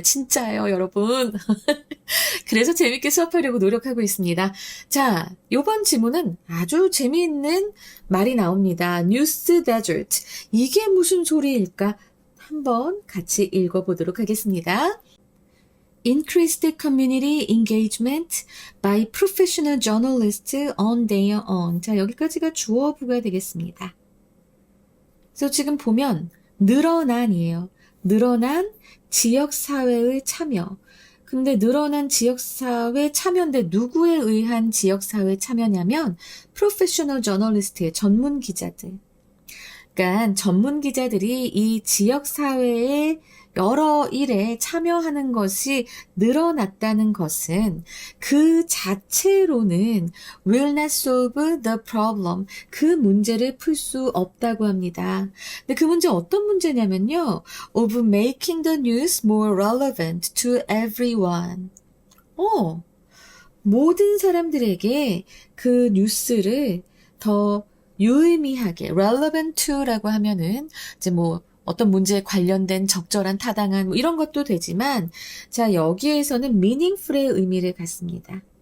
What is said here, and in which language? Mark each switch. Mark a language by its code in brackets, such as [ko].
[ko] 진짜예요, 여러분. 그래서 재밌게 수업하려고 노력하고 있습니다. 자, 요번 지문은 아주 재미있는 말이 나옵니다. News Desert. 이게 무슨 소리일까? 한번 같이 읽어보도록 하겠습니다. [en] Increased community engagement by professional journalists on their own. [ko] 자, 여기까지가 주어부가 되겠습니다. 그래서 지금 보면 늘어난이에요. 늘어난 지역사회의 참여. 근데 늘어난 지역사회 참여인데 누구에 의한 지역사회 참여냐면 프로페셔널 저널리스트의 전문 기자들. 그러니까 전문 기자들이 이 지역사회의 여러 일에 참여하는 것이 늘어났다는 것은 그 자체로는 [en] will not solve the problem. [ko] 그 문제를 풀 수 없다고 합니다. 근데 그 문제 어떤 문제냐면요. [en] of making the news more relevant to everyone. [ko] 모든 사람들에게 그 뉴스를 더 유의미하게 relevant to라고 하면은 이제 뭐 어떤 문제에 관련된 적절한 타당한 뭐 이런 것도 되지만 자 여기에서는 meaningful의 의미를 갖습니다.